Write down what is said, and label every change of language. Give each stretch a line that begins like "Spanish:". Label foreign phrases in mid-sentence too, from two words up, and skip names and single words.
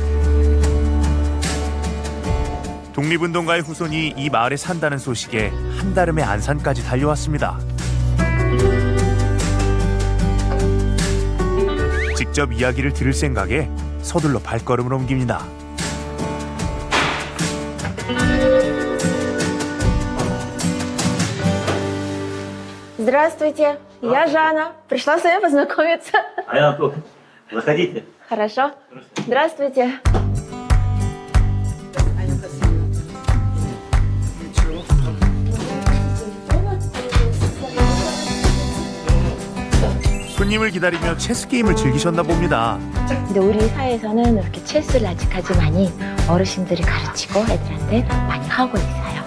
Korean: 독립운동가의 후손이 이 마을에 산다는 소식에 한달음에 안산까지 달려왔습니다. 직접 이야기를 들을 생각에 서둘러 발걸음을 옮깁니다.
Russian: Здравствуйте, я Жанна. Пришла с вами познакомиться. А я тут. Заходите. Хорошо. Здравствуйте.
Korean: 손님을 기다리며 체스 게임을 즐기셨나 봅니다. 근데 우리 사회에서는 이렇게 체스를 아직까지 많이 어르신들이 가르치고 애들한테 많이 하고 있어요.